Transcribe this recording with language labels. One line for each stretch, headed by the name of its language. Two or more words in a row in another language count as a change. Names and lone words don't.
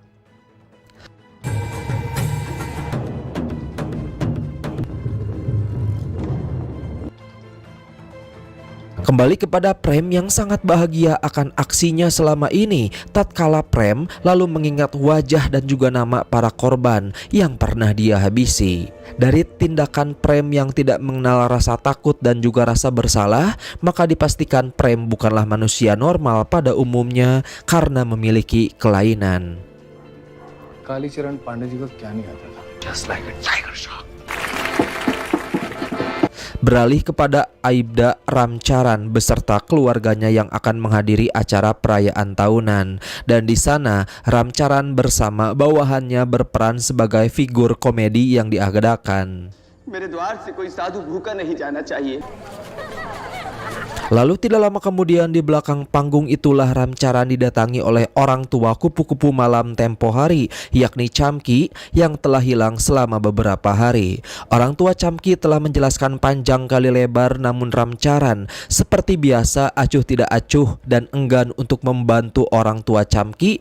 Indonesian: Kembali kepada Prem yang sangat bahagia akan aksinya selama ini, tatkala Prem lalu mengingat wajah dan juga nama para korban yang pernah dia habisi. Dari tindakan Prem yang tidak mengenal rasa takut dan juga rasa bersalah, maka dipastikan Prem bukanlah manusia normal pada umumnya karena memiliki kelainan.
Hindi: कालीचरण पांडे जी को क्या नहीं आता था?
English: Just like a tiger shark.
Indonesian: Beralih kepada Aibda Ramcharan beserta keluarganya yang akan menghadiri acara perayaan tahunan, dan di sana Ramcharan bersama bawahannya berperan sebagai figur komedi yang diagadakan.
Hindi: मेरे द्वार से कोई साधु भूखा नहीं जाना चाहिए.
Indonesian: Lalu tidak lama kemudian di belakang panggung itulah Ramcharan didatangi oleh orang tua kupu-kupu malam tempo hari, yakni Chamki yang telah hilang selama beberapa hari. Orang tua Chamki telah menjelaskan panjang kali lebar, namun Ramcharan seperti biasa acuh tidak acuh dan enggan untuk membantu orang tua Chamki.